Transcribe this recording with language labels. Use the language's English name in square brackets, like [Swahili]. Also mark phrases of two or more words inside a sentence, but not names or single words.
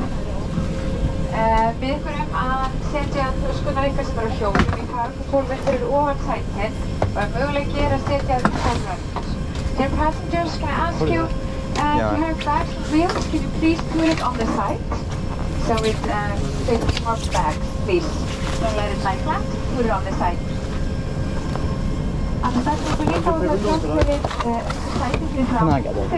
[Icelandic] Við ykkur að setja töskunar ykkar sem eru á hjólum í kargutólfið fyrir ofan sætin og möguleiki að setja tólrönd. [English] Dear passengers, can I ask you, if you have bags on wheels, can you please put it on the side? So it fits more bags, please. Don't let it lie flat, put it on the side. Can I get one?